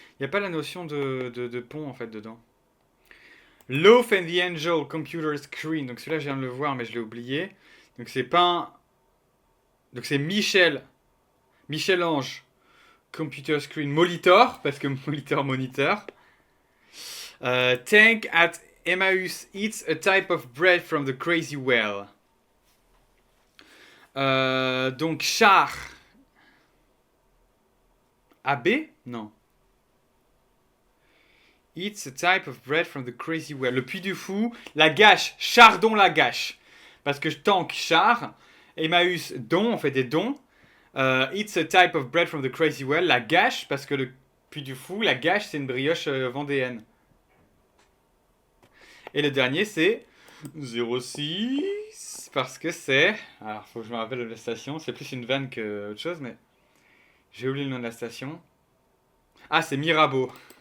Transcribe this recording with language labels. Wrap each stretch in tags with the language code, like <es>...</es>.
<fr>Il n'y a pas la notion de pont, en fait, dedans.</fr> <en>Loaf and the Angel, Computer Screen.</en> <fr>Donc celui-là, je viens de le voir, mais je l'ai oublié. Donc c'est pas un... Donc c'est Michel-Ange,</fr> <en>Computer Screen</en> <fr>Molitor, parce que moniteur.</fr> <en>Tank at Emmaus eats a type of bread from the crazy well.</en> <fr>Donc char. AB? Non.</fr> <en>Eats a type of bread from the crazy well.</en> <fr>Le Puy du Fou. La gâche. Chardon la gâche. Parce que tank char. Emmaus don. On fait des dons.</fr> <en>Eats a type of bread from the crazy well.</en> <fr>La gâche. Parce que le Puy du Fou, la gâche, c'est une brioche vendéenne. Et le dernier, c'est 06. Parce que c'est... Alors, faut que je me rappelle de la station. C'est plus une vanne que autre chose, mais... J'ai oublié le nom de la station. Ah, c'est Mirabeau.</fr>